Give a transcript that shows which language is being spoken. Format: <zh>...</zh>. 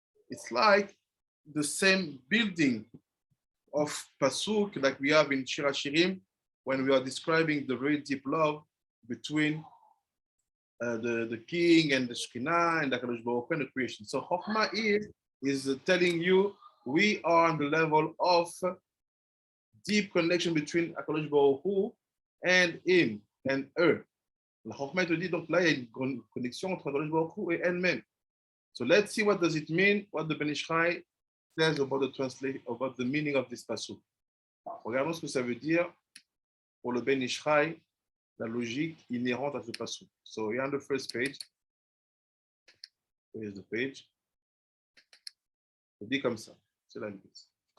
<en>It's like the same building of pasuk like we have in Shir Hashirim when we are describing the very deep love between the king and the Shekhinah and the HaKadosh Baruch Hu and the creation. So Chochmah is telling you we are on the level of deep connection between HaKadosh Baruch Hu and him and her.</en> <fr>La Chochmah te dit donc là il y a une connexion entre HaKadosh Baruch Hu et elle-même.</fr> <en>So let's see what does it mean, what the Ben Ish Chai says about the meaning of this pasuk.</en> <fr>Regardons ce que ça veut dire pour le Ben Ish Chai, la logique inhérente à ce pasuk.</fr> <en>So here on the first page, here's the page.</en> <fr>Il dit comme ça, c'est la liste.</fr>